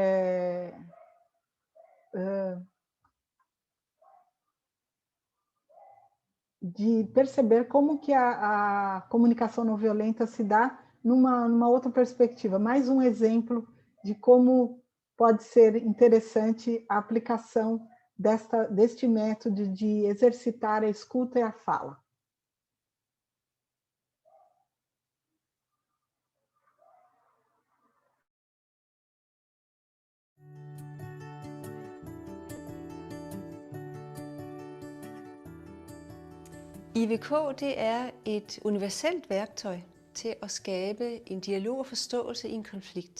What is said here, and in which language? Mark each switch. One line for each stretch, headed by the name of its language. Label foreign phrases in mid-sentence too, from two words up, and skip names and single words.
Portuguese: perceber como que a comunicação não violenta se dá numa outra perspectiva. Mais um exemplo de como pode ser interessante a aplicação deste método de exercitar a escuta e a fala.
Danish: IVK, det er et universelt værktøj til at skabe en dialog og forståelse i en konflikt.